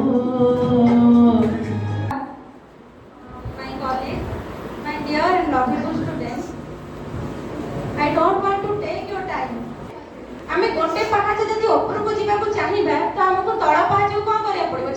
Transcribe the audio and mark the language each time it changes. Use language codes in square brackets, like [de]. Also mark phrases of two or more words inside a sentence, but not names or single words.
[en] My colleagues, my dear and lovable students, I don't want to take your time. [or] ଆମେ ଗୋଟେ ପାହାଚ ଯଦି ଉପରକୁ ଯିବାକୁ ଚାହିଁବା ତ ଆମକୁ ତଳ ପାହାଚକୁ କଣ କରିବାକୁ ପଡିବ?